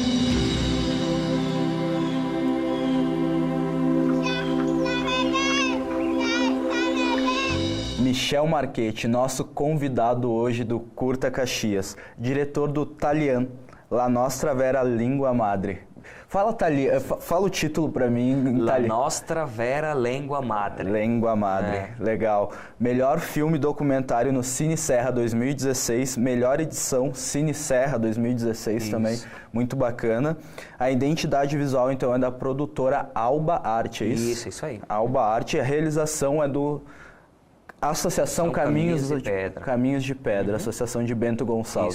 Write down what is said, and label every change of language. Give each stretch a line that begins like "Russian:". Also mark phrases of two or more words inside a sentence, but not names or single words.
Portuguese: Michel Marchetti, nosso convidado hoje do Curta Caxias, diretor do Talian, La Nostra Vera Lingua Madre. Fala o título para mim em La italiano. Nostra Vera Lingua Madre. Lingua Madre, legal. Melhor filme documentário no Cine Serra 2016, melhor edição Cine Serra 2016 também, muito bacana. A identidade visual então é da produtora Alba Arte, é isso? Isso aí. Alba Arte, a realização é do Associação Caminhos de Pedra, Associação de Bento Gonçalves.